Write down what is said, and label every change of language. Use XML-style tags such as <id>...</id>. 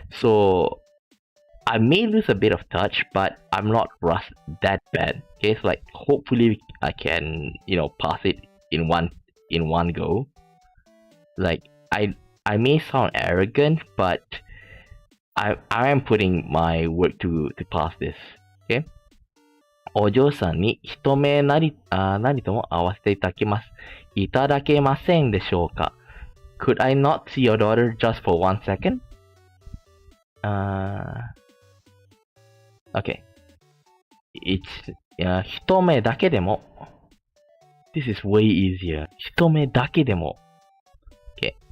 <en>So I may lose a bit of touch, but I'm not rust that bad. Okay, so like hopefully I can pass it in one go. Like I may sound arrogant, but I am putting my work to pass this. Okay.</en> <ja>お嬢さんに一目なりとも会わせていただけます。いただけませんでしょうか?</ja> <en>Could I not see your daughter just for 1 second? Okay. It's</en> <ja>一目だけでも.</ja> <en>This is way easier.</en> <ja>一目だけでも.</ja> <en>Okay.</en>